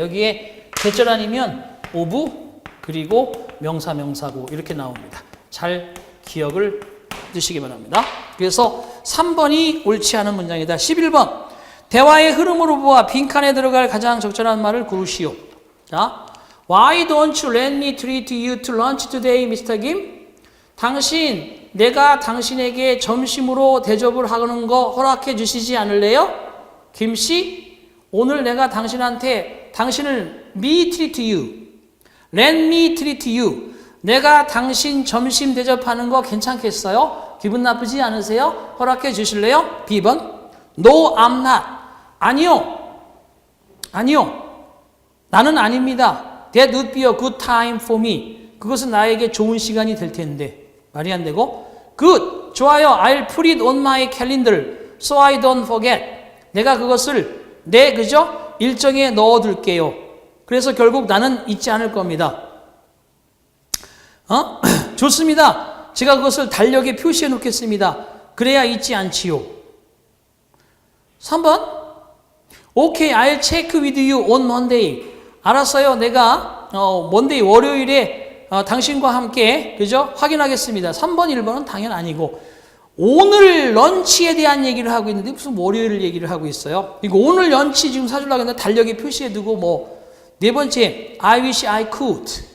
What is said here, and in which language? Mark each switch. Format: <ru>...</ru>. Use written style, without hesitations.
<ko>여기에 대절 아니면 of 그리고 명사고 이렇게 나옵니다. 잘 기억을 두시기 바랍니다. 그래서 3번이 옳지 않은 문장이다. 11번. 대화의 흐름으로 보아 빈칸에 들어갈 가장 적절한 말을 고르시오.</ko> <en>자, Why don't you let me treat you to lunch today, Mr. Kim?</en> <ko>당신, 내가 당신에게 점심으로 대접을 하는 거 허락해 주시지 않을래요? 김씨, 오늘 내가 당신을</ko> <en>me treat you, let me treat you,</en> <ko>내가 당신 점심 대접하는 거 괜찮겠어요? 기분 나쁘지 않으세요? 허락해 주실래요? B번,</ko> <en>No, I'm not.</en> <ko>아니요. 나는 아닙니다.</ko> <en>That would be a good time for me.</en> <ko>그것은 나에게 좋은 시간이 될 텐데. 말이 안 되고. Good. 좋아요.</ko> <en>I'll put it on my calendar so I don't forget.</en> <ko>내가 그것을 그죠? 일정에 넣어둘게요. 그래서 결국 나는 잊지 않을 겁니다. 좋습니다. 제가 그것을 달력에 표시해 놓겠습니다. 그래야 잊지 않지요. 3번.</ko> <en>Okay, I'll check with you on Monday.</en> <ko>알았어요. 내가 Monday 월요일에 당신과 함께 그죠? 확인하겠습니다. 3번, 1번은 당연 아니고 오늘 런치에 대한 얘기를 하고 있는데 무슨 월요일을 얘기를 하고 있어요. 이거 오늘 런치 지금 사주려고 했는데 달력에 표시해 두고 네 번째,</ko> <en>I wish I could.</en>